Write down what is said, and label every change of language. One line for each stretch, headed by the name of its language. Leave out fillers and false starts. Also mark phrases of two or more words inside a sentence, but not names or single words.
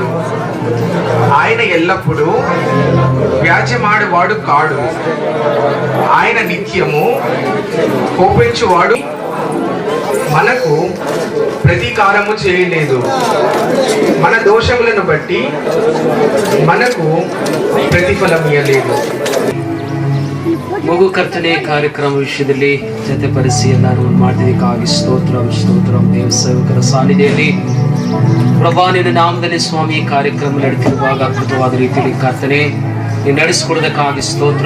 Telugu: ఆయన ఎల్లప్పుడూ వ్యాజ్యమాడువాడు కాడు. ఆయన నిత్యము కోపించువాడు, మనకు ప్రతీకారము చేయలేదు. మన దోషములను బట్టి మనకు ప్రతిఫల ఇయలేదు.
Kannada: ಮಗು ಕರ್ತನೆ ಕಾರ್ಯಕ್ರಮ ವಿಷಯದಲ್ಲಿ ಜೊತೆಪಡಿಸಿ ಎಲ್ಲರೂ ಮಾಡಿದ್ದಕ್ಕಾಗಿ ಸ್ತೋತ್ರಂ ದೇವ ಸೇವಕರ ಸಾನ್ನಿಧ್ಯದಲ್ಲಿ ಪ್ರಭಾ ನಿನ್ನ ನಾಮದಲ್ಲಿ ಸ್ವಾಮಿ ಕಾರ್ಯಕ್ರಮ ನಡೆಯುತ್ತಿರುವಾಗ ಅದ್ಭುತವಾದ ರೀತಿಯಲ್ಲಿ ಕರ್ತನೆ ನೀನು ನಡೆಸಿಕೊಡೋದಕ್ಕಾಗಿ ಸ್ತೋತ್ರ.